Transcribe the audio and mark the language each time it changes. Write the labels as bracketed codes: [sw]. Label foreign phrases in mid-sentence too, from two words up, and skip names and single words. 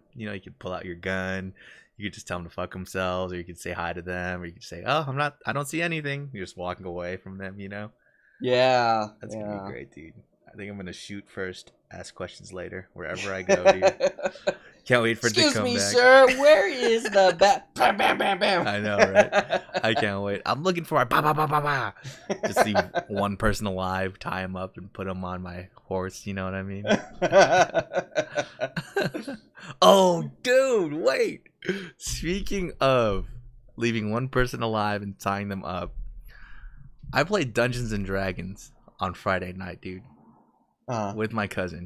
[en] You can pull out your gun, you could just tell them to fuck themselves, or you could say hi to them, or you could say, "Oh, I don't see anything." You're just walking away from them. Yeah. That's gonna be Yeah. great, dude. I think I'm gonna shoot first, ask questions later, wherever I go, dude. Can't wait for it to Excuse come me, back. sir. Where is the bat? Bam, bam, bam, bam. I know, right? I can't wait. I'm looking for a ba ba ba ba ba. Just see one person alive, tie him up, and put him on my horse. You know what I mean? Oh, dude, wait. Speaking of leaving one person alive and tying them up, I played Dungeons and Dragons on Friday night, dude, with my cousin.